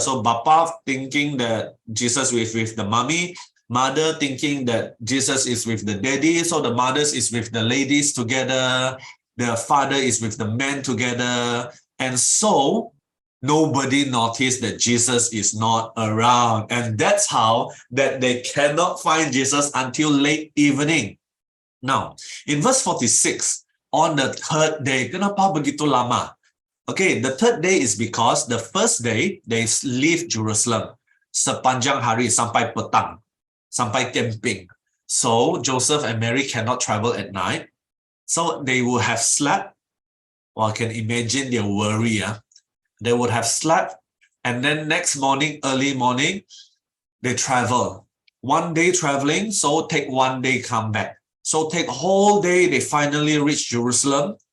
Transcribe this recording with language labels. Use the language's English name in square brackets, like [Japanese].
[English] So Bapa thinking that Jesus is with the mommy, mother thinking that Jesus is with the daddy, so the mothers is with the ladies together, the father is with the men together, and so nobody noticed that Jesus is not around. And that's how that they cannot find Jesus until late evening. Now, in verse 46, on the third day, [Malay] kenapa begitu lama? [English] Okay, the third day is because the first day, they leave Jerusalem. [Malay] Sepanjang hari sampai petang, sampai camping. [English] So Joseph and Mary cannot travel at night. So they will have slept. Well, I can imagine their worry. They would have slept. And then next morning, early morning, they travel. 1 day traveling, so take 1 day come back. So take whole day, they finally reach Jerusalem.